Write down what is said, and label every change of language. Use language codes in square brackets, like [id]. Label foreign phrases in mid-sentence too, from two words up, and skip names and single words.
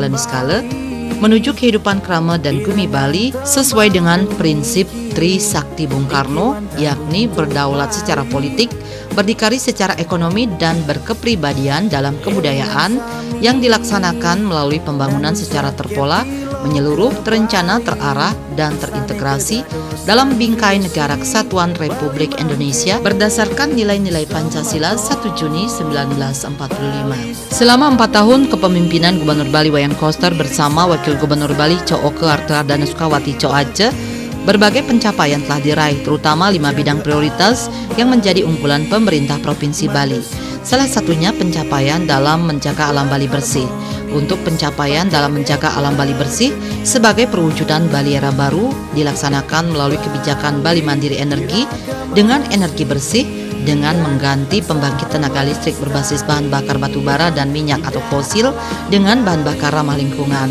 [id] niskala menuju kehidupan krama dan gumi Bali sesuai dengan prinsip Tri Sakti Bung Karno, yakni berdaulat secara politik, berdikari secara ekonomi, dan berkepribadian dalam kebudayaan yang dilaksanakan melalui pembangunan secara terpola, menyeluruh, terencana, terarah, dan terintegrasi dalam bingkai negara kesatuan Republik Indonesia berdasarkan nilai-nilai Pancasila 1 Juni 1945. Selama 4 tahun kepemimpinan Gubernur Bali Wayan Koster bersama Wakil Gubernur Bali Cok Oke Arte Ardana Sukawati Cok Aceh, berbagai pencapaian telah diraih, terutama 5 bidang prioritas yang menjadi unggulan pemerintah Provinsi Bali. Salah satunya pencapaian dalam menjaga alam Bali bersih. Untuk pencapaian dalam menjaga alam Bali bersih sebagai perwujudan Bali era baru dilaksanakan melalui kebijakan Bali Mandiri Energi dengan energi bersih dengan mengganti pembangkit tenaga listrik berbasis bahan bakar batu bara dan minyak atau fosil dengan bahan bakar ramah lingkungan.